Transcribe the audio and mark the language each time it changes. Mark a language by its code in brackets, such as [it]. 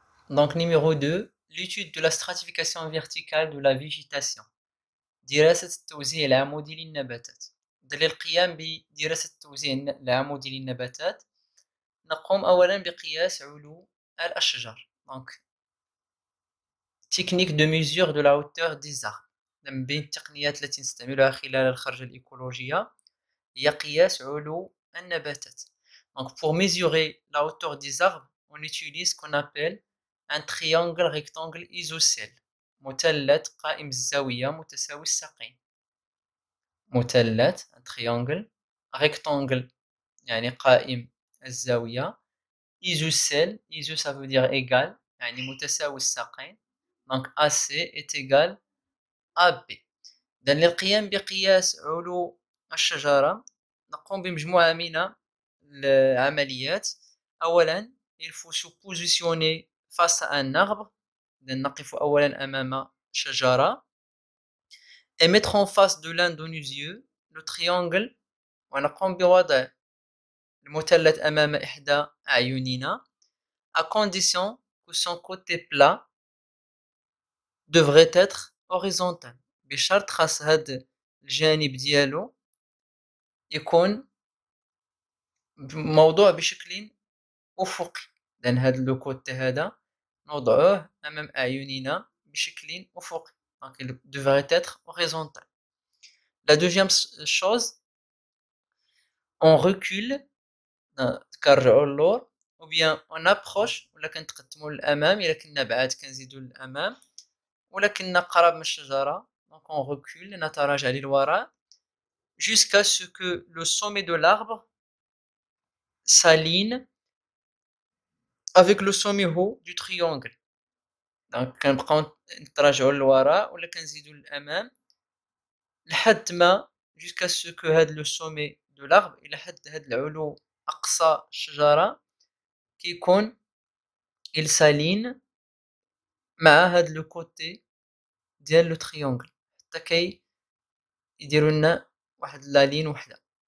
[fr] Donc numéro 2, l'étude de la stratification verticale de la végétation. [ar] دراسة التوزيع العمودي للنباتات. للقيام بدراسة التوزيع العمودي للنباتات نقوم أولا بقياس علو الأشجار. [fr] Donc, technique de mesure de la hauteur des arbres. [ar] من بين التقنيات التي نستعملها خلال الخرجة الإيكولوجية هي قياس علو النباتات. [fr] Donc, pour mesurer la hauteur des arbres, on utilise ce qu'on appelle un triangle rectangle isocèle. [ar] مثلث قائم الزاوية متساوي الساقين. مثلث [fr] un triangle rectangle [ar] يعني قائم الزاوية [fr] isocèle iso ça veut dire égal [ar] يعني متساوي الساقين. [fr] donc AC est égal à B. [ar] إذن للقيام بقياس علو الشجرة نقوم بمجموعة من العمليات. أولا [fr] il faut se positionner face à un arbre. [ar] إذن نقف أولا أمام شجرة [fr] et mettre en face de l'un de nos yeux le triangle [ar] ونقوم بوضع المثلث أمام إحدى أعيننا [fr] à condition que son côté plat devrait être horizontal. [ar] بشرط خاص هاد الجانب ديالو يكون موضوع بشكل أفقي. لأن هاد لو كوتي هذا نوضعوه أمام أعيننا بشكل أفقي. [fr] donc il devrait être horizontal. La deuxième chose, on recule [ar] كنرجعو اللور [fr] ou bien on approche [ar] ولا كنتقدمو للأمام إلا كنا بعاد كنزيدو للأمام ولا كنا قراب من الشجرة [fr] donc on recule [ar] نتراجع للوراء [fr] jusqu'à ce que le sommet de l'arbre s'aligne avec le sommet haut du triangle. [ar] donc كنبقاو نتراجعو للوراء ولا كنزيدو للأمام لحد ما [fr] jusqu'à ce que [ar] هاد لو [fr] sommet de l'arbre [ar] إلى حد هاد العلو أقصى الشجرة كيكون [fr] il s'aligne [ar] مع هاد لو كوتي ديال لو تريونغل حتى كيديروا لنا واحد لا لين وحده